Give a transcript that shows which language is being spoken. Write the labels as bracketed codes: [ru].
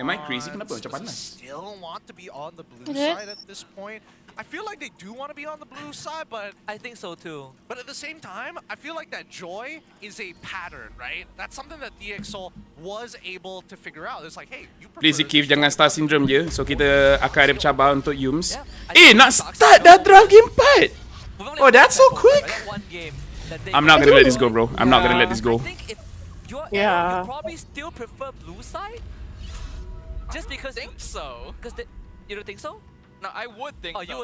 [en] Am I crazy? [ms] Kenapa macam panas? [en] Still want to be on the blue side at this point. I feel like they do want to be on the blue side, but I think so too. But at the same time, I feel like that joy is a pattern, right? That's something that DXL was able to figure out. It's like, hey, you prefer [ms] Please Kif, jangan star syndrome je. So kita akan ada pencabar untuk Yums. [en] Yeah, [ms] Nak start dah draft game 4? [en] Oh, that's so quick. I'm not gonna let this go, bro. I'm not gonna let this go. You probably still prefer blue side? Just because I think so. Because you don't think so? No, I would think so.